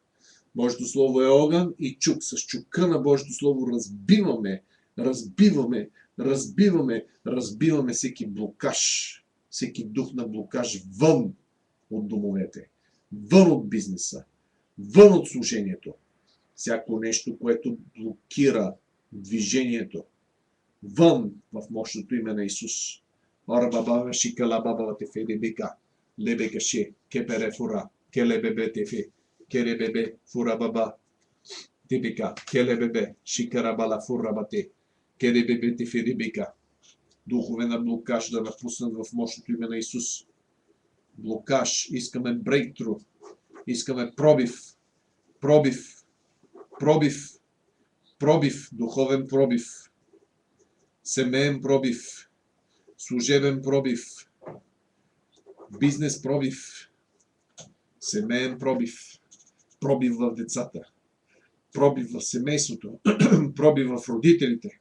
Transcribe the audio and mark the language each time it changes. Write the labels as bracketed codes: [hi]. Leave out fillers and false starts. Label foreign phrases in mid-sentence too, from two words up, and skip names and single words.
[bg] Божието Слово е огън и чук. С чука на Божието Слово разбиваме всеки блокаж, всеки дух на блокаж вън от домовете, вън от бизнеса, вън от служението. Всяко нещо, което блокира движението, вън в мощното име на Исус. Орабаба шикалабаба тефедебека, лебекаше, кеперефура, келебебе тефе, керебебе фурабаба, тебека, келебебе, шикарабала фурабате, керебебе тефедебека. Духове на блокаж да напуснат в мощното име на Исус. Блокаж, искаме брейктру, искаме пробив, духовен пробив, семейен пробив, служебен пробив, бизнес пробив, семейен пробив, пробив в децата, пробив в семейството, пробив в родителите.